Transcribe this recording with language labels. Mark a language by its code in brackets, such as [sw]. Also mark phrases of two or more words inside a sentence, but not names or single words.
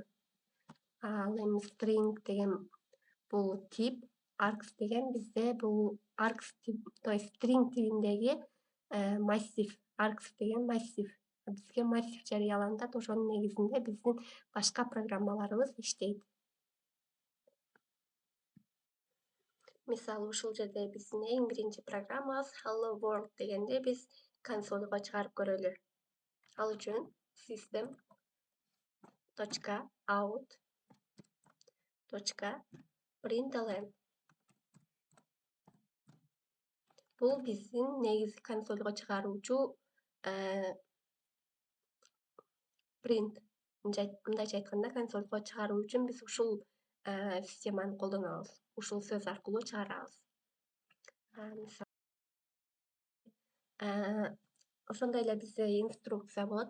[ky] Ал эми string деген бул тип, args деген бизде бул args тип, [ru] то есть [ky] string тибиндеги массив. Args деген массив. Бизге массив жарыяланат, ошонун негизинде биздин башка программаларыбыз иштейт. Мисалы ушул жерде биздин эң биринчи программабыз [en] hello world [ky] дегенди биз консольго чыгарып көрөлү. Ал үчүн system.out.println. Бул биздин негизги консольго чыгаруучу print. Мындайча айтканда, консольго чыгаруу үчүн биз ушул системаны колдонобуз. Ушул сөз аркылуу чыгарабыз. Ошондой эле бизде инструкция болот.